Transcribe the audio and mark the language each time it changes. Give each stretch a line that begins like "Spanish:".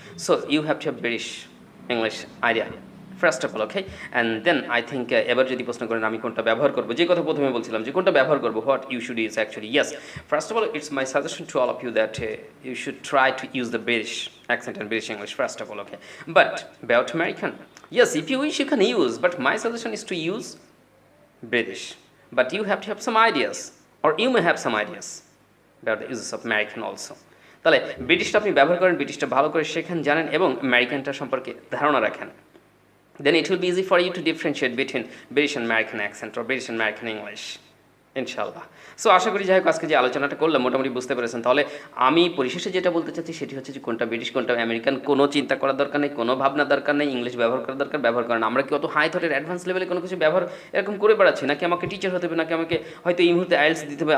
English: So you have to have British English idea first of all. Okay, and then I think
Bangla: এবার যদি প্রশ্ন করেন আমি কোনটা ব্যবহার করবো,
English: যে কথা প্রথমে বলছিলাম যে কোনটা ব্যবহার করবো, what you should use actually, yes, first of all it's my suggestion to all of you that you should try to use the British accent and British English first of all. Okay, but about American, yes, if you wish you can use, but my suggestion is to use British, but you have to have some ideas, or you may have some ideas about the uses of American also.
Bangla: তাহলে ব্রিটিশটা আপনি ব্যবহার করেন, ব্রিটিশটা ভালো করে শেখেন, জানেন, এবং আমেরিকানটা সম্পর্কে ধারণা রাখেন,
English: then it will be easy for you to differentiate between British and American accent or British and American English, ইনশাআল্লাহ।
Bangla: সো আশা করি যাই হোক আজকে যে আলোচনাটা করলাম মোটামুটি বুঝতে পেরেছেন। তাহলে আমি পরিশেষে যেটা বলতে চাচ্ছি সেটি হচ্ছে যে কোনটা ব্রিটিশ কোনটা আমেরিকান কোনো চিন্তা করার দরকার নেই, কোনো ভাবনার দরকার নেই। ইংলিশ ব্যবহার করার দরকার, ব্যবহার করেন। আমরা কি অত হাই থটের অ্যাডভান্স লেভেলে কোনো কিছু ব্যবহার এরকম করে বেড়াচ্ছি, নাকি আমাকে টিচার হতে হবে, নাকি আমাকে হয়তো এই মুহূর্তে আইএলস দিতে হবে?